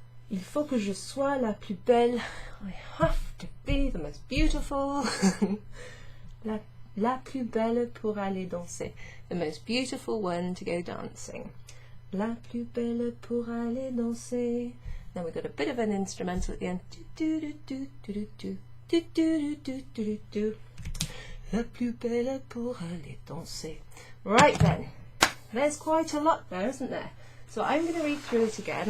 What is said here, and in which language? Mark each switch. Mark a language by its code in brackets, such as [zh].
[fr] Il faut que je sois la plus belle. [en] I have to be the most beautiful. [fr] la plus belle pour aller danser. [en] The most beautiful one to go dancing. [fr] La plus belle pour aller danser. [en] Then we've got a bit of an instrumental at the end. Do, do, do, do, do, do. Do, do, do, do, do, do. [fr] La plus belle pour aller danser. [en] Right then, there's quite a lot there, isn't there? So I'm going to read through it again.